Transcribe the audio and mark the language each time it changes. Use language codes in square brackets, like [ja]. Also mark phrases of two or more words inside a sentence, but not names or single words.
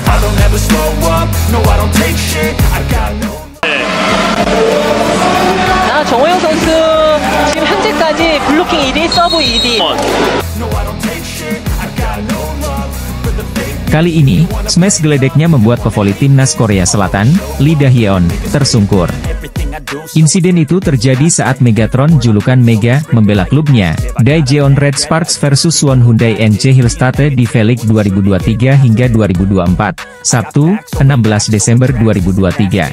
[en] don't ever slow up, no I don't take shit, I got no. [ko] 정호영 선수 지금 현재까지 블로킹 1위, 서브 2위. [id] Kali ini, smash geledeknya membuat pevoli timnas Korea Selatan, Lee Dae-yeon, tersungkur. Insiden itu terjadi saat Megatron julukan Mega membela klubnya, Daejeon Red Sparks versus Suwon Hyundai NC Hillstate di V-League 2023 hingga 2024, Sabtu, 16 Desember 2023.